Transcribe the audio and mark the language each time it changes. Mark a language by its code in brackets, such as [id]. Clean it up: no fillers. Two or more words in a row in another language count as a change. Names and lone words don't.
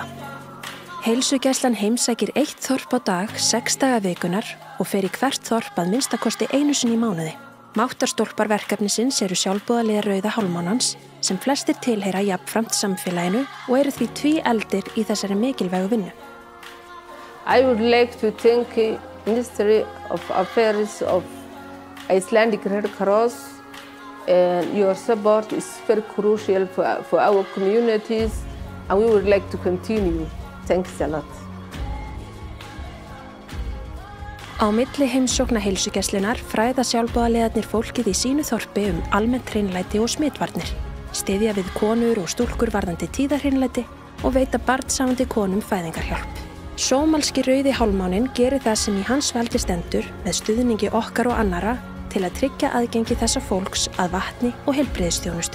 [is] Heilsugæslan heimsækir 1 þorp á dag 6 daga vikunar og fer í hvert þorp að minnstakosti einu sinni í mánuði. Máttarstólpar verkefnisins eru sjálfboðaliðar rauða hálfmánans sem flestir tilheyra jafnframt samfélaginu og eru því tvíeldir í þessari mikilvægu vinnu. [en] I would like to thank the Ministry of Affairs of Icelandic Red Cross, and your support is very crucial for our communities, and we would like to continue. Thanks a lot. [is] Á milli heimsókna heilsugæslunnar fræða sjálfboðaliðarnir fólkið í sínu þorpi almennt hreinlæti og smitvarnir, styðja við konur og stúlkur varðandi tíðahreinlæti og veita barnshafandi konum fæðingarhjálp. Sómalski rauði hálfmáninn gerir það sem í hans valdi stendur með stuðningi okkar og annara til að tryggja aðgengi þessa fólks að vatni og heilbrigðisþjónustu.